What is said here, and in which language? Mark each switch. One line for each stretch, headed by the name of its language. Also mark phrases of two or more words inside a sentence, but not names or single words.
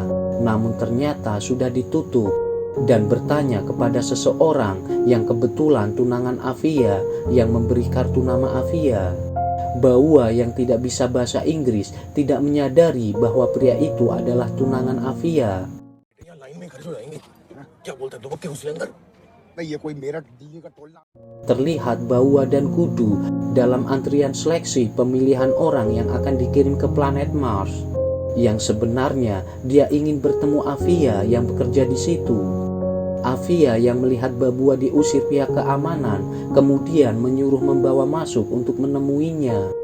Indonesian: Namun ternyata sudah ditutup. Dan bertanya kepada seseorang yang kebetulan tunangan Afia yang memberi kartu nama Afia. Bahwa yang tidak bisa bahasa Inggris tidak menyadari bahwa pria itu adalah tunangan Afia.
Hindi: यहाँ लाइन में खड़े हो जाएंगे क्या बोलते हैं दुबक के घुस अंदर भाई ये कोई मेरा दिल्ली का टोला
Indonesian: Terlihat Bahwa dan Gudu dalam antrian seleksi pemilihan orang yang akan dikirim ke planet Mars. Yang sebenarnya dia ingin bertemu Afia yang bekerja di situ. Afia yang melihat Babua diusir pihak keamanan kemudian menyuruh membawa masuk untuk menemuinya.